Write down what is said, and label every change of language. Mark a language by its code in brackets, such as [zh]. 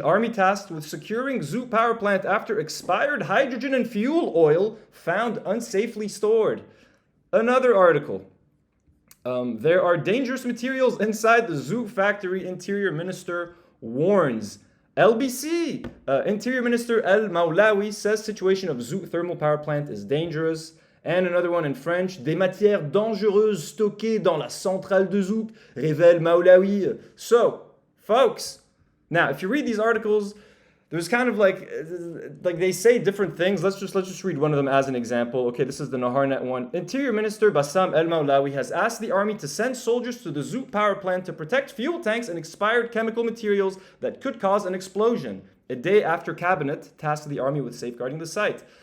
[en] Army tasked with securing Zouk power plant after expired hydrogen and fuel oil found unsafely stored. Another article. There are dangerous materials inside the Zouk factory, Interior Minister warns. LBC, Interior Minister El Maulawi says situation of Zouk thermal power plant is dangerous. And another one in French, [fr] des matières dangereuses stockées dans la centrale de Zouk, révèle Maulawi. [en] So, folks, now if you read these articles, there's kind of like they say different things. Let's just read one of them as an example. Okay, this is the Naharnet one. Interior Minister Bassam El Maulawi has asked the army to send soldiers to the Zouk power plant to protect fuel tanks and expired chemical materials that could cause an explosion. A day after cabinet tasked the army with safeguarding the site.